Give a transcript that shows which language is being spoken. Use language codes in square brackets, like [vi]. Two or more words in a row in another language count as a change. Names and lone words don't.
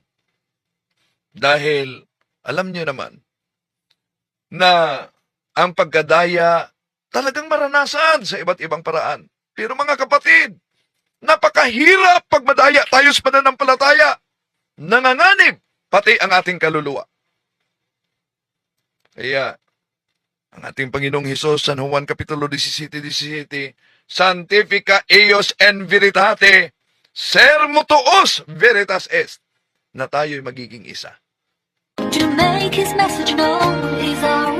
[tl] Dahil, alam nyo naman, na ang pagkadaya talagang maranasan sa iba't ibang paraan. Pero mga kapatid, napakahirap pag madaya tayo sa pananampalataya. Nanganganib pati ang ating kaluluwa. Kaya, ang ating Panginoong Hesus, San Juan Kapitulo 17:17, [la] Sanctifica eius en veritate, sermo tuos veritas est, [tl] na tayo'y magiging isa. [en] To make his message known, he's